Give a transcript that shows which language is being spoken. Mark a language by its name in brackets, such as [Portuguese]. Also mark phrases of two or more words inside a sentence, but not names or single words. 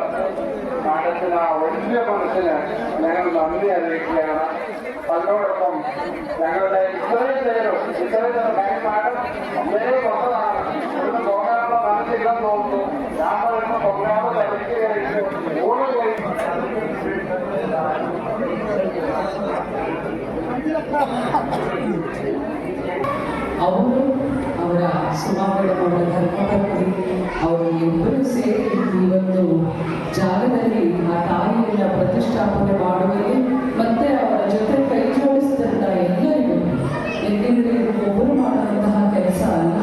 [Malayalam] മാഡത്തിന് ആ വലിയ മനസ്സിന് ഞങ്ങൾ നന്ദി അറിയിക്കുകയാണ്. അതിനോടൊപ്പം ഞങ്ങളുടെ ഇത്രയും നേരം മാഡം അമ്മയെ വന്നതാണ്. ഇവിടുന്ന് പോകാനുള്ള മനസ്സില്ലെന്ന് തോന്നുന്നു. ഞാൻ പറയുന്ന പൊങ്കാല തളിക്ക് കഴിച്ച് ഊണ് കഴിച്ച് [Kannada] ಅವರು ಅವರ ಸುಮಾರು ಧರ್ಮಪತ್ನಿ ಅವರು ಇಬ್ಬರು ಸೇರಿ ಈ ಒಂದು ಜಾಗದಲ್ಲಿ ಆ ತಾಯಿಯನ್ನ ಪ್ರತಿಷ್ಠಾಪನೆ ಮಾಡುವಲ್ಲಿ ಮತ್ತೆ ಅವರ ಜೊತೆ ಕೈ ಜೋಡಿಸಿದಂಥ ಎಲ್ಲರಿಗೂ ಎಂದಿಗೂ ಒಬ್ಬರು ಮಾಡುವಂತಹ ಕೆಲಸ ಅಲ್ಲ.